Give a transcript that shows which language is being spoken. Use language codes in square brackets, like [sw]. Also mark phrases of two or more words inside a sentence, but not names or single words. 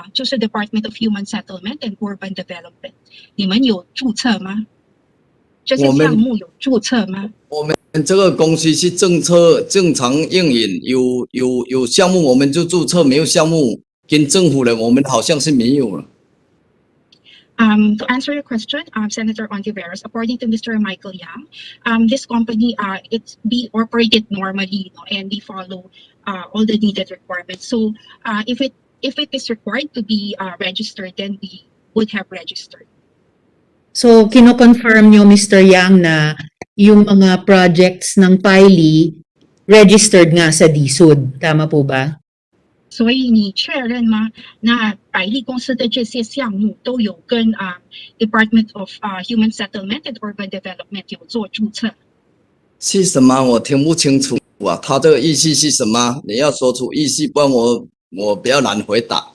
[zh] 就是 Department of Human Settlement and Urban Development，你们有注册吗？这些项目有注册吗？我们这个公司是政策正常运营，有项目我们就注册，没有项目跟政府的我们好像是没有了。 [en] To answer your question, Senator Ontiveros, according to Mr. Michael Yang, this company it's be operated normally, and they follow all the needed requirements. So, if it is required to be registered, then we would have registered. So, [tl] kino-confirm nyo, Mr. Yang, na yung mga projects ng Piley registered nga sa DSUD. Tama po ba? [zh] 所以你确认吗？那百利公司的这些项目都有跟 Department of Human Settlement and Urban Development 有做注册？是什么？我听不清楚啊！他这个意思是什么？你要说出意思，不然我比较难回答。